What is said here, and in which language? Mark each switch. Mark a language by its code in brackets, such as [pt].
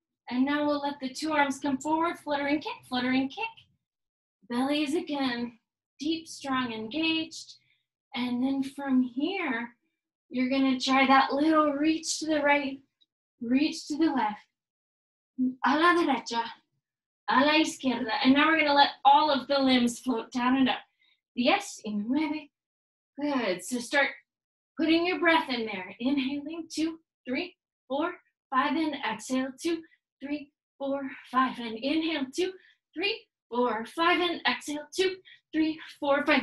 [en] And now we'll let the two arms come forward, fluttering kick, fluttering kick. Belly is again deep, strong, engaged. And then from here, you're gonna try that little reach to the right, reach to the left. [es] A la derecha, a la izquierda. [en] And now we're gonna let all of the limbs float down and up. [es] 10 y 9. [en] Good. So start putting your breath in there. Inhaling, 2, 3, 4, 5, and exhale, 2, 3, 4, 5, and inhale, 2, 3, 4, 5, and exhale, 2, 3, 4, 5.